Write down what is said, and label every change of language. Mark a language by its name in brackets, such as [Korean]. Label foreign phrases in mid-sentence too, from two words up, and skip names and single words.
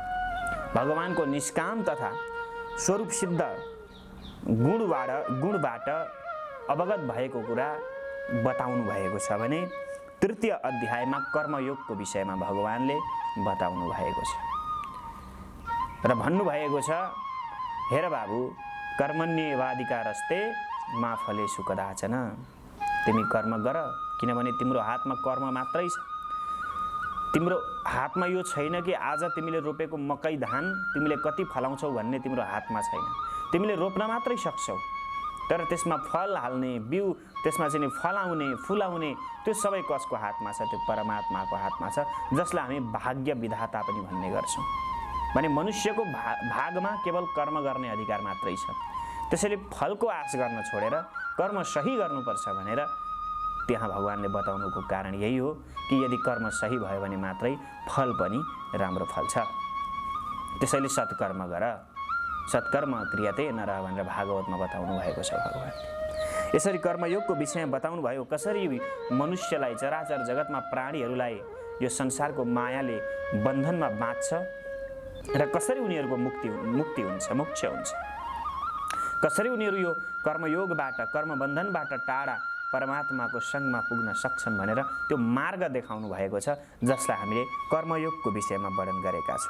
[Nepali] भगवानको निष्काम तथा स्वरूप सिद्ध गुणबाट अवगत भएको कुरा बताउनु भएको छ भने तृतीय अध्यायमा कर्मयोगको विषयमा भगवानले बताउनु भएको छ र भन्नुभएको छ, हेर बाबु, [Sanskrit] कर्मण्येवाधिकारस्ते मा फलेषु कदाचन। [Nepali] तिमी कर्म गर, किनभने तिम्रो हातमा कर्म मात्रै छ। तिम्रो हातमा यो छैन कि आज तिमीले रोपेको मकै धान तिमीले कति फलाउँछौ भन्ने तिम्रो हातमा छैन। तिमीले रोप्न मात्रै सक्छौ, तर त्यसमा फल हाल्ने, बिउ त्यसमा चाहिँ फलाउने, फुलाउने त्यो सबै कसको हातमा छ? त्यो परमात्माको हातमा छ, जसलाई हामी भाग्य विधाता पनि भन्ने गर्छौँ। भने मनुष्यको भागमा केवल कर्म गर्ने अधिकार मात्रै छ। त्यसैले फलको आश गर्न छोडेर कर्म सही गर्नुपर्छ भनेर त्यहाँ भगवानले बताउनुको कारण यही हो कि यदि कर्म सही भयो भने मात्रै फल पनि राम्रो फल्छ। त्यसैले सत्कर्म गर, [Sanskrit] सत्कर्म क्रियते नरः [Nepali] भनेर भागवतमा बताउनु भएको छ भगवानले। यसरी कर्मयोगको विषयमा बताउनु भयो, कसरी मनुष्यलाई, चराचर जगतमा प्राणीहरूलाई यो संसारको मायाले बन्धनमा बाँध्छ र कसरी उनीहरूको मुक्ति हुन्छ, मोक्ष हुन्छ, कसरी उनीहरू यो कर्मयोगबाट कर्मबन्धनबाट टाढा परमात्माको सङ्गमा पुग्न सक्छन् भनेर त्यो मार्ग देखाउनु भएको छ, जसलाई हामीले कर्मयोगको विषयमा वर्णन गरेका छौँ।